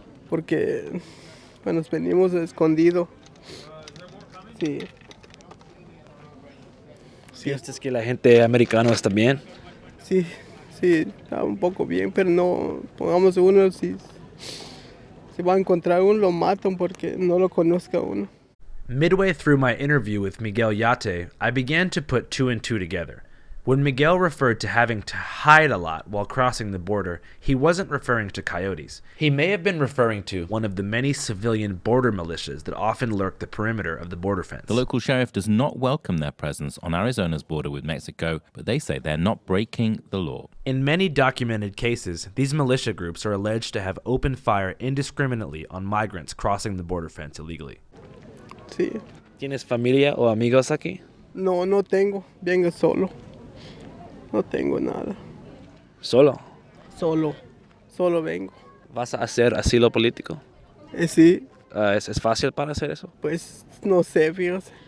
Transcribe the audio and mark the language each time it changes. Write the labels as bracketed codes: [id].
[es] Porque nos venimos escondidos. Sí. ¿Sientes que la gente americana está bien? Sí, está un poco bien, pero no, pongamos uno, si va a encontrar uno, lo matan porque no lo conozca uno. [en] Midway through my interview with Miguel Yate, I began to put two and two together. When Miguel referred to having to hide a lot while crossing the border, he wasn't referring to coyotes. He may have been referring to one of the many civilian border militias that often lurk the perimeter of the border fence. The local sheriff does not welcome their presence on Arizona's border with Mexico, but they say they're not breaking the law. In many documented cases, these militia groups are alleged to have opened fire indiscriminately on migrants crossing the border fence illegally. [es] Sí. ¿Tienes familia o amigos aquí? No tengo, vengo solo. No tengo nada. ¿Solo? Solo vengo. ¿Vas a hacer asilo político? Sí. ¿Es fácil para hacer eso? Pues no sé, fíjate.